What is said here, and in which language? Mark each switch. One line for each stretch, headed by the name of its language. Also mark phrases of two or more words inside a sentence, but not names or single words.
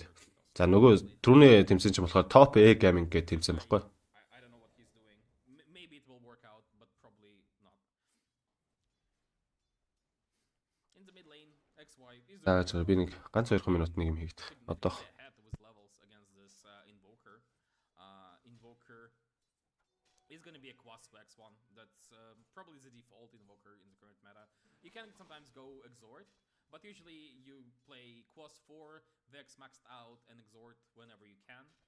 Mongolian: За нөгөө түрүүний тэмцээн чинь болохоор Top A Gaming гэх тэмцээн баггүй. За би нэг ганц 2 минут нэг юм хийгдэх.
English: Одоо is going to be a quas X1. That's probably the default invoker in the current meta. You can sometimes go exhort, but usually you play quas 4, Vex maxed out, and exhort whenever you can.